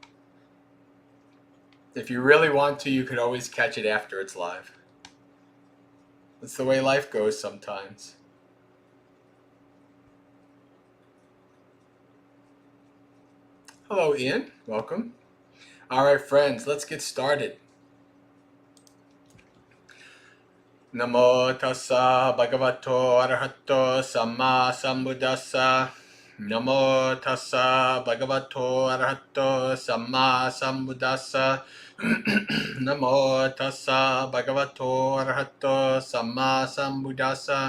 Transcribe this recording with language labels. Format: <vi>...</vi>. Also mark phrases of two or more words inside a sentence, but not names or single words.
<en>If you really want to, you could always catch it after it's live. That's the way life goes sometimes. Hello, Ian. Welcome. All right, friends, let's get started.</en> <pi>Namo tassa bhagavato arahato samma sambuddhassa. Namo tassa bhagavato arahato samma sambuddhassa. Namo tassa bhagavato arahato samma sambuddhassa.</pi>